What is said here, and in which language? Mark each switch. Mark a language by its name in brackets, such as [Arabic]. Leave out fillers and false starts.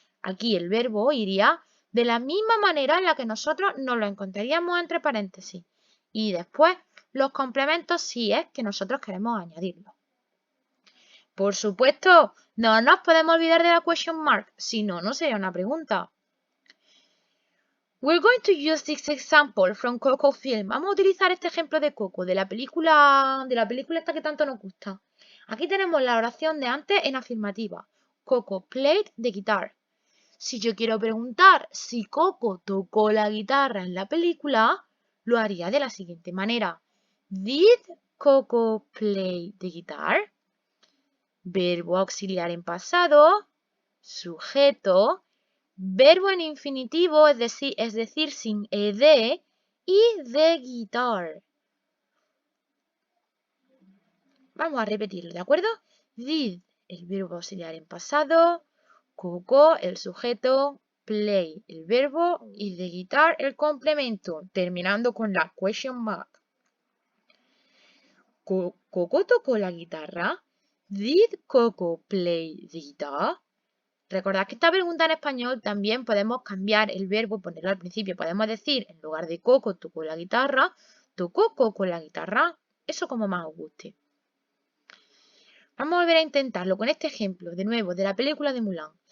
[Spanish] Aquí el verbo iría de la misma manera en la que nosotros nos lo encontraríamos entre paréntesis. Y después los complementos si es que nosotros queremos añadirlo. Por supuesto, no nos podemos olvidar de la question mark, si no, no sería una pregunta. [English] We're going to use this example from Coco Film. [Spanish] Vamos a utilizar este ejemplo de Coco, de la película esta que tanto nos gusta. Aquí tenemos la oración de antes en afirmativa. [English] Coco played the guitar. [Spanish] Si yo quiero preguntar si Coco tocó la guitarra en la película, lo haría de la siguiente manera. [English] Did Coco play the guitar? [Spanish] Verbo auxiliar en pasado, sujeto, verbo en infinitivo, es decir, sin ed, y the guitar. Vamos a repetirlo, ¿de acuerdo? Did, el verbo auxiliar en pasado, Coco, el sujeto, play, el verbo, y the guitar, el complemento, terminando con la question mark. ¿Coco tocó la guitarra? [English] Did Coco play the guitar? [Spanish] Recordad que esta pregunta en español también podemos cambiar el verbo, ponerlo al principio. Podemos decir, en lugar de Coco tocó la guitarra, tocó Coco la guitarra. Eso como más os guste. Vamos a volver a intentarlo con este ejemplo, de nuevo, de la película de Mulan.